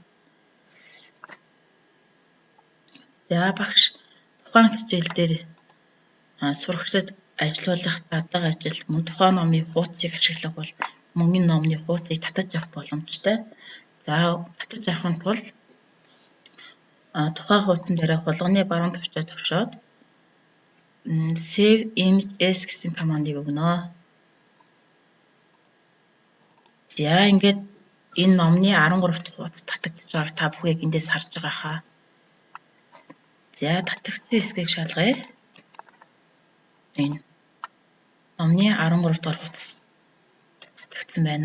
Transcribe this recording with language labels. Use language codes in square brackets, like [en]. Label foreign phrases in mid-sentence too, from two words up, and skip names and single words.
[mn] За багш тухайн хичээл дээр сурагчдад ажиллуулах дадлага ажил мөн тухайн номын хуудсыг ашиглах бол мөн энэ номны хуудсыг татаж авах боломжтой. За татаж авахын тулд тухайн хуудсан дээр хулганы баруун товчоо товшоод [en] save image as [mn] гэсэн командыг өгнө. За ингээд энэ номны 13 дахь хуудас татагдж байгааг та бүхэн эндээс харж байгаа хаа. За татагдсан хэсгийг шалгая. Энэ номны 13 дугаар хуудас татагдсан байна.